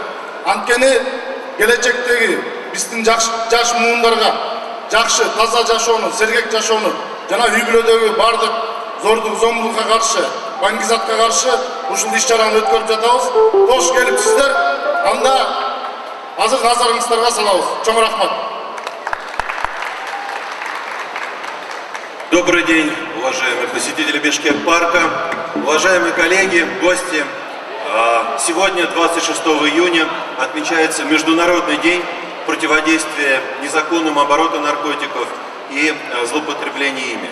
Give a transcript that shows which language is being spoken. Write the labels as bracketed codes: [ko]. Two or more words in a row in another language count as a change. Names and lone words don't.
[ky] Анткени келечектеги биздин жаш муундарга жакшы, таза жашоону, сергек жашоону жана үй бүлөдөгү бардык зордук, зомбулукка каршы, баңгизатка каршы ушул иш-чараны өткөрүп жатабыз. Кош келипсиздер. Анда азыр назарыңыздарга салабыз. Чоң рахмат. [ru] Добрый день, уважаемые посетители Бишкек-парка, уважаемые коллеги, гости. Сегодня, 26 июня, отмечается Международный день противодействия незаконному обороту наркотиков и злоупотреблению ими.